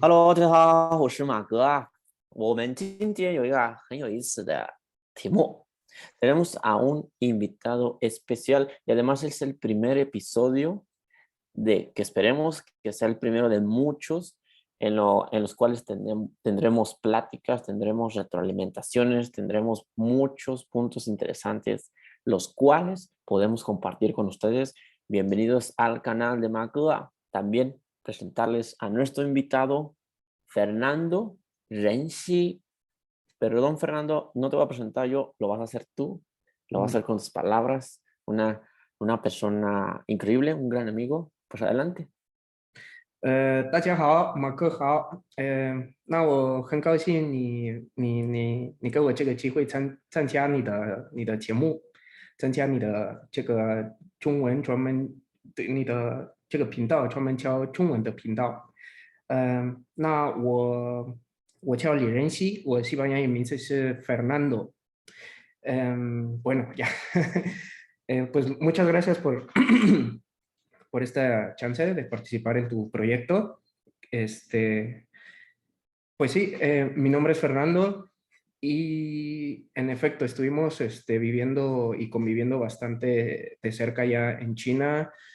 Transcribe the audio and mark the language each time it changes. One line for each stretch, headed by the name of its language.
Chinese: ，Hello，大家好，我是马哥啊。我们今天有一个很有意思的题目。
Spanish: Tenemos a un invitado especial y además es el primer episodio de que esperemos que sea el primero de muchos en los cuales tendremos pláticas, tendremos retroalimentaciones, tendremos muchos puntos interesantes, los cuales podemos compartir con ustedes. Bienvenidos al canal de Macua. También presentarles a nuestro invitado, Fernando Renzi. Perdón, Fernando, no te voy a presentar yo, lo vas a hacer tú, lo vas a hacer con tus palabras. Una persona increíble, un gran amigo. Pues adelante.
Chinese: 大家好，马克好，那我很高兴你给我这个机会参加你的节目，参加你的这个中文专门对你的这个频道专门教中文的频道。那我叫李仁熙，我西班牙语名字是 Fernando。
Spanish: bueno, ya. Pues muchas gracias por, por esta chance de participar en tu proyecto. Pues sí, mi nombre es Fernando y en efecto estuvimos viviendo y conviviendo bastante de cerca ya en China.